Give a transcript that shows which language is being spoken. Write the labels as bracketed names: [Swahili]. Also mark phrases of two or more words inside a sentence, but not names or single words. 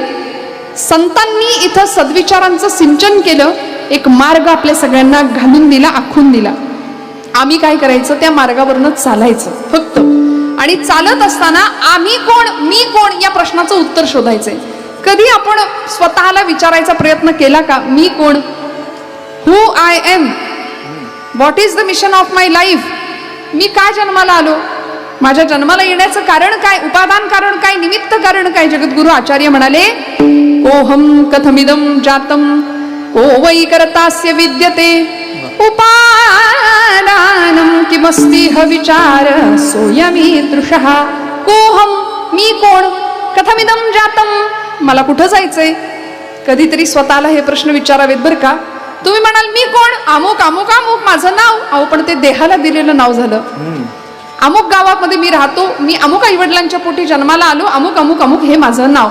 [Marathi] संतांनी इथं सद्विचारांचं सिंचन केलं, एक मार्ग आपल्या सगळ्यांना घालून दिला, आखून दिला. आम्ही काय करायचं? त्या मार्गावरनं चालायचं फक्त. आणि चालत असताना आम्ही कोण, मी कोण या प्रश्नाचं उत्तर शोधायचंय. कधी आपण स्वतःला विचारायचा प्रयत्न केला का? मी कोण? [English] Who am I, what is the mission of my life. [Marathi] मी काय जन्माला आलो? माझ्या जन्माला येण्याचं कारण काय? उपादान कारण काय? निमित्त कारण काय? जगद्गुरु आचार्य म्हणाले, [Sanskrit] कोहम कथमिदम जातम को वै करतास्य विद्यते उपादानम किमस्तिह विचार सोयमी दृशः. कोहम, [Marathi] मी कोण? [Sanskrit] कथमिदम जातम, [Marathi] मला कुठं जायचंय? कधीतरी स्वतःला हे प्रश्न विचारावेत बरं का. तुम्ही म्हणाल मी कोण? अमुक अमुक अमुक माझं नाव. अहो, पण ते देहाला दिलेलं नाव झालं. अमुक गावामध्ये मी राहतो, मी अमुक आईवडिलांच्या पोटी जन्माला आलो, अमुक अमुक अमुक हे माझं नाव.